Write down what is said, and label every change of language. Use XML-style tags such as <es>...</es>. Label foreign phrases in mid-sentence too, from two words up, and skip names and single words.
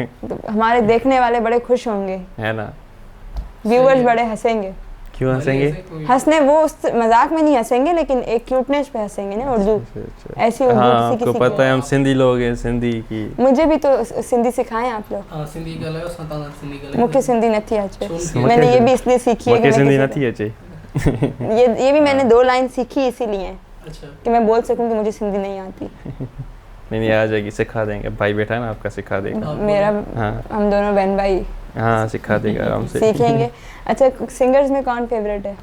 <ur>تو ہمارے دیکھنے والے بڑے خوش ہوں گے, ہے نا. व्यूअर्स है। بڑے ہنسیں گے. کیوں ہنسیں گے? ہنسنے وہ اس مذاق میں نہیں ہنسیں گے، لیکن ایک کیوٹنس پہ ہنسیں گے نا. اردو ایسی اردو हाँ किसी आपको किसी پتا ہے ہم को- سندھی لوگ ہیں، سندھی کی. مجھے بھی تو سندھی سکھائیں آپ لوگ. हाँ,</ur> <sd>सिंधी ॻाल्हायो, असां तव्हां सां सिंधी ॻाल्हायूं। मुख्य सिंधी नथी अचे। छोन</sd> <ur>میں نے یہ بھی اس لیے سیکھی ہے کہ</ur> <sd>मूंखे</sd> <ur>मैं</ur> <sd>सिंधी</sd> <ur>किसी</ur> <sd>नथी अचे।</sd> <ur>یہ بھی میں نے 2 لائن سیکھی اسی لیے अच्छा, کہ میں بول سکوں کہ مجھے سندھی نہیں آتی. نہیں آ جائے گی، سکھا دیں گے. بھائی بیٹھا ہے نا آپ کا، سکھا دے گا. हाँ, मेरा, हाँ ہم دونوں بہن بھائی ہاں سکھا دے گا آرام سے. सीखेंगे। اچھا، سنگرز میں کون فیورٹ ہے</ur>